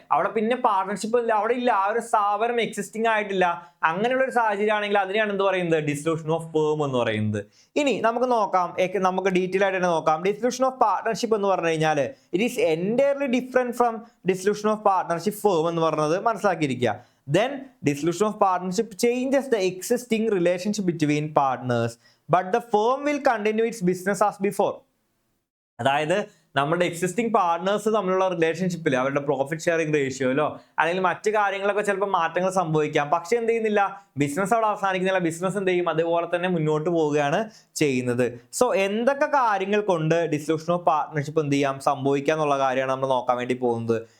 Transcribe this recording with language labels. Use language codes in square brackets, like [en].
[ml] അവിടെ പിന്നെ പാർട്ണർഷിപ്പ് അവിടെ ഇല്ല, ആ ഒരു സ്ഥാപനം എക്സിസ്റ്റിംഗ് ആയിട്ടില്ല. അങ്ങനെയുള്ള ഒരു സാഹചര്യം ആണെങ്കിൽ അതിനെയാണ് എന്ത് പറയുന്നത്, ഡിസൊല്യൂഷൻ ഓഫ് ഫേം എന്ന് പറയുന്നത്. ഇനി നമുക്ക് നോക്കാം, നമുക്ക് ഡീറ്റെയിൽ ആയിട്ട് തന്നെ നോക്കാം. ഡിസൊല്യൂഷൻ ഓഫ് പാർട്ണർഷിപ്പ് എന്ന് പറഞ്ഞു കഴിഞ്ഞാൽ [en] it is entirely different from dissolution of partnership firm [ml] എന്ന് പറയുന്നത് മനസ്സിലാക്കിയിരിക്കുക. [en] Then dissolution of partnership changes the existing relationship between partners, but the firm will continue its business as before. [ml] അതായത് നമ്മുടെ existing partners തമ്മിലുള്ള റിലേഷൻഷിപ്പിൽ അവരുടെ പ്രോഫിറ്റ് ഷെയറിംഗ് റേഷ്യോയിലോ അല്ലെങ്കിൽ മറ്റു കാര്യങ്ങളൊക്കെ ചിലപ്പോൾ മാറ്റങ്ങൾ സംഭവിക്കാം. പക്ഷെ എന്ത് ചെയ്യുന്നില്ല, ബിസിനസ് അവിടെ അവസാനിക്കുന്നില്ല, ബിസിനസ് എന്ത് ചെയ്യും, അതുപോലെ തന്നെ മുന്നോട്ട് പോവുകയാണ് ചെയ്യുന്നത്. സോ എന്തൊക്കെ കാര്യങ്ങൾ കൊണ്ട് ഡിസൊല്യൂഷൻ ഓഫ് പാർട്ട്ണർഷിപ്പ് എന്ത് ചെയ്യാം, സംഭവിക്കുക എന്നുള്ള കാര്യമാണ് നമ്മൾ നോക്കാൻ വേണ്ടി പോകുന്നത്.